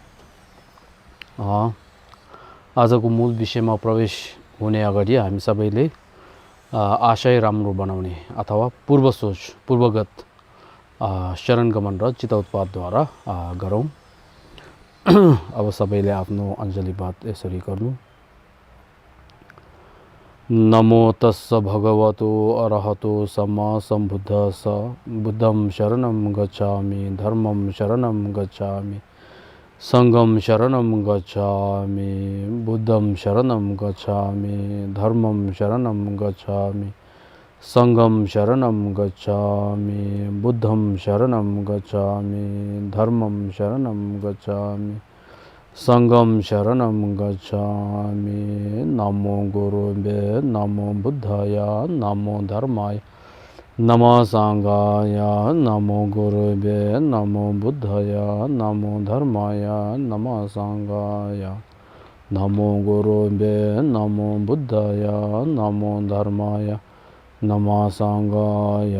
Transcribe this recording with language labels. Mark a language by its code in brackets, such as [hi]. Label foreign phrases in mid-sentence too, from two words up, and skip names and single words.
[ne] आजको मूल विषयमा प्रवेश हुने अगाडि हामी सबैले आशय राम्रो बनाउने अथवा पूर्व सोच पूर्वगत शरणगमन र चित्तोत्पादद्वारा गरौँ। अब सबैले आफ्नो अञ्जलीपात यसरी गर्नु। [pi] नमो तस्स भगवतो अरहतो सम्मा सम्बुद्धस्स। [sa] बुद्धं शरणं गच्छामि, धर्मं शरणं गच्छामि, संघं शरणं गच्छामि, बुद्धं शरणं गच्छामि, धर्मं शरणं गच्छामि, संघं शरणं गच्छामि, बुद्धं शरणं गच्छामि, धर्मं शरणं गच्छामि, संघं शरणं गच्छामि। नमो गुरुवे नमो बुद्धाय नमो धर्माय नमो संघाय। नमो गुरुवे नमो बुद्धाय नमो धर्माय नमो संघाय। नमो गुरुवे नमो बुद्धाय नमो धर्माय नमो संघाय।